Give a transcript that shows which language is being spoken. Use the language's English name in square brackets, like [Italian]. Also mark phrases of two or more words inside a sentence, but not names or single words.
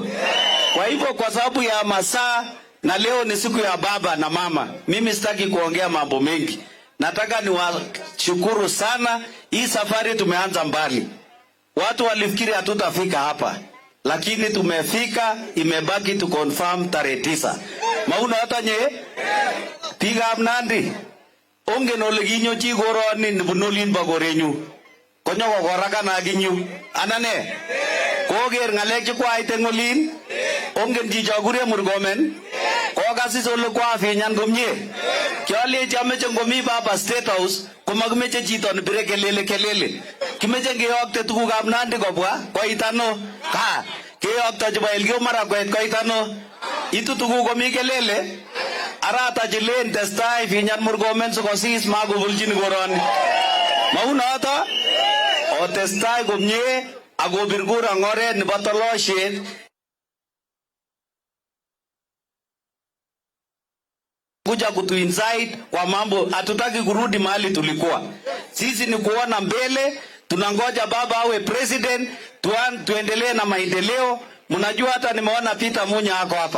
[Swahili] Kwa hivyo kwa sababu ya masaa na leo ni siku ya baba na mama, mimi sitaki kuongea mambo mengi. Nataka niwashukuru sana. Hii safari tumeanza mbali. Watu walifikiri hatutafika hapa, lakini tumefika. Imebaki tu confirm tarehe 9. Mauna hata nye piga Nandi. [Kalenjin] Ongen ole kinyochi koroni nibunulin ba korenyu. Konyo kokoraka na ginyu. Anane. Koger ngalek chekwaite ngolin. Ongen chicho kure Murkomen. Kokasis ole kwa finyan komye. Kialechi ameche ngomi baba State House komakimeche chito nebire kelele. Kimeche ngeyokte tugukab Nandi kobwa koitano. Ka keyokto chebo Elgeyo Marakwet koitano. Itu tuguk komi kelele. Arata chilen testai finyan Murkomen sikosis makobulchin koroni. Maunoto otestai komye akobir kura ngoret nebo toloshet. [Swahili] Kuja kutu inside kwa mambo, hatutaki kurudi mahali tulikuwa. Sisi ni kuona mbele, tunangoja baba awe president, tuendelee na maendeleo. Mnajua hata nimeona Peter Munya hako hapa.